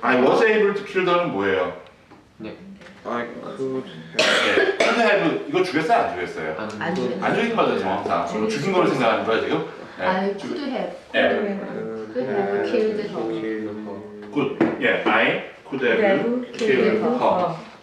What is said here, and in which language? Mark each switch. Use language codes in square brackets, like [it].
[en] I was able to kill her는 [ko] 뭐예요? [en] I could [ko] 네, [en] could have [ko] 이거 죽였어요? 안 죽였어요? 안 죽였어요. 안 죽인 거죠 정확상. 죽인 거로 생각하는 거야 지금? 네. [en] I could have [ko] 네. [en] killed her. Good. 예, I could have killed her.